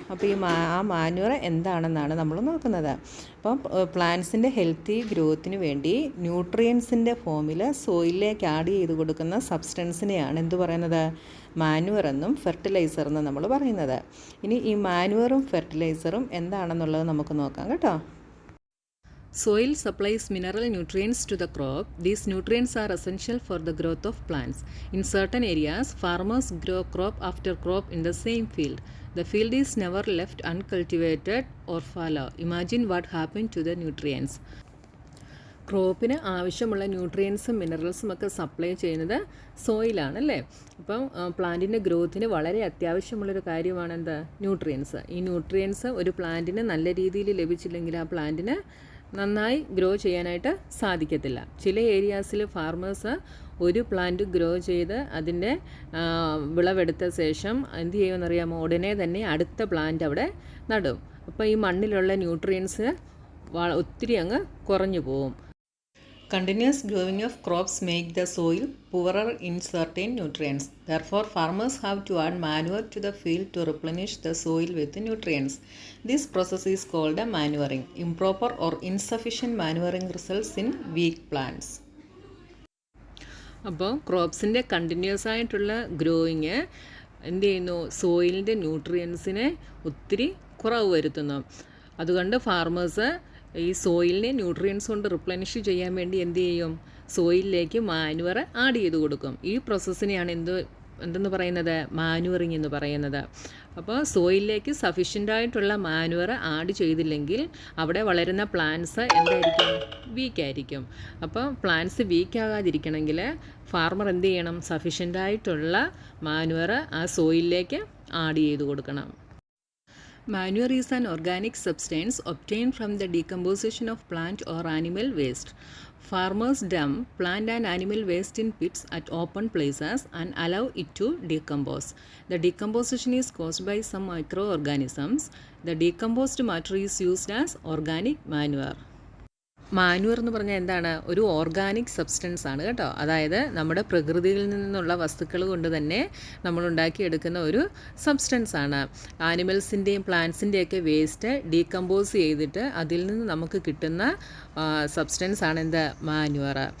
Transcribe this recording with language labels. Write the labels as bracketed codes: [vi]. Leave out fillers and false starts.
[ml] അപ്പോൾ ആ മാനുവർ എന്താണെന്നാണ് നമ്മൾ നോക്കുന്നത്. അപ്പം പ്ലാന്റ്സിൻ്റെ ഹെൽത്തി ഗ്രോത്തിന് വേണ്ടി ന്യൂട്രിയൻസിൻ്റെ ഫോമിൽ സോയിലിലേക്ക് ആഡ് ചെയ്ത് കൊടുക്കുന്ന സബ്സ്റ്റൻസിനെയാണ് എന്ത് പറയുന്നത്, മാനുവർ എന്നും ഫെർട്ടിലൈസർ എന്നും നമ്മൾ പറയുന്നത്. ഇനി ഈ മാനുവറും ഫെർട്ടിലൈസറും എന്താണെന്നുള്ളത് നമുക്ക് നോക്കാം കേട്ടോ. [en] Soil supplies mineral nutrients to the crop. These nutrients are essential for the growth of plants. In certain areas, farmers grow crop after crop in the same field. The field is never left uncultivated or fallow. Imagine what happened to the nutrients. [ml] ക്രോപ്പിന് ആവശ്യമുള്ള ന്യൂട്രിയൻസും മിനറൽസും ഒക്കെ supply ചെയ്യുന്നത് സോയിലാണല്ലേ. അപ്പം പ്ലാന്റിൻ്റെ ഗ്രോത്തിന് വളരെ അത്യാവശ്യമുള്ളൊരു കാര്യമാണ് എന്താ, nutrients. ഈ nutrients ഒരു പ്ലാന്റിന് നല്ല രീതിയിൽ ലഭിച്ചില്ലെങ്കിൽ ആ പ്ലാന്റിന് നന്നായി ഗ്രോ ചെയ്യാനായിട്ട് സാധിക്കത്തില്ല. ചില ഏരിയാസിൽ ഫാർമേഴ്സ് ഒരു പ്ലാന്റ് ഗ്രോ ചെയ്ത് അതിൻ്റെ വിളവെടുത്ത ശേഷം എന്ത് ചെയ്യുമെന്നറിയാമോ, ഉടനെ തന്നെ അടുത്ത പ്ലാന്റ് അവിടെ നടും. അപ്പോൾ ഈ മണ്ണിലുള്ള ന്യൂട്രിയൻസ് ഒത്തിരി അങ്ങ് കുറഞ്ഞു പോവും. [en] Continuous growing of crops make the soil poorer in certain nutrients. Therefore, farmers have to add manure to the field to replenish the soil with nutrients. This process is called manuring. Improper or insufficient manuring results in weak plants. [ml] അപ്പോൾ ക്രോപ്സിൻ്റെ continuous ആയിട്ടുള്ള growing എന്ത് ചെയ്യുന്നു, സോയിലിൻ്റെ ന്യൂട്രിയൻസിനെ ഒത്തിരി കുറവ് വരുത്തുന്നു. അതുകൊണ്ട് farmers ഈ സോയിലിനെ nutrients കൊണ്ട് റിപ്ലനിഷ് ചെയ്യാൻ വേണ്ടി എന്ത് ചെയ്യും, സോയിലിലേക്ക് മാനുവർ ആഡ് ചെയ്ത് കൊടുക്കും. ഈ പ്രോസസ്സിനെയാണ് എന്തെന്ന് പറയുന്നത്, മാനുവറിങ് എന്ന് പറയുന്നത്. അപ്പോൾ സോയിലിലേക്ക് സഫീഷ്യൻ്റായിട്ടുള്ള മാനുവർ ആഡ് ചെയ്തില്ലെങ്കിൽ അവിടെ വളരുന്ന പ്ലാന്റ്സ് എന്തായിരിക്കും, വീക്കായിരിക്കും. അപ്പോൾ പ്ലാന്റ്സ് വീക്കാകാതിരിക്കണമെങ്കിൽ ഫാർമർ എന്ത് ചെയ്യണം, സഫീഷ്യൻ്റായിട്ടുള്ള മാനുവർ ആ സോയിലിലേക്ക് ആഡ് ചെയ്ത് കൊടുക്കണം. [en] Manure is an organic substance obtained from the decomposition of plant or animal waste. Farmers dump plant and animal waste in pits at open places and allow it to decompose. The decomposition is caused by some microorganisms. The decomposed matter is used as organic manure. [ml] Manoeuvre എന്ന് പറഞ്ഞാൽ എന്താണ്, ഒരു organic substance ആണ് കേട്ടോ. അതായത് നമ്മുടെ പ്രകൃതിയിൽ നിന്നുള്ള വസ്തുക്കൾ കൊണ്ട് തന്നെ നമ്മൾ ഉണ്ടാക്കിയെടുക്കുന്ന ഒരു സബ്സ്റ്റൻസ് ആണ്. ആനിമൽസിൻ്റെയും പ്ലാന്റ്സിൻ്റെയൊക്കെ വേസ്റ്റ് ഡീകമ്പോസ് ചെയ്തിട്ട് അതിൽ നിന്ന് നമുക്ക് കിട്ടുന്ന സബ്സ്റ്റൻസ് ആണ് എന്ത്, മാനുവർ.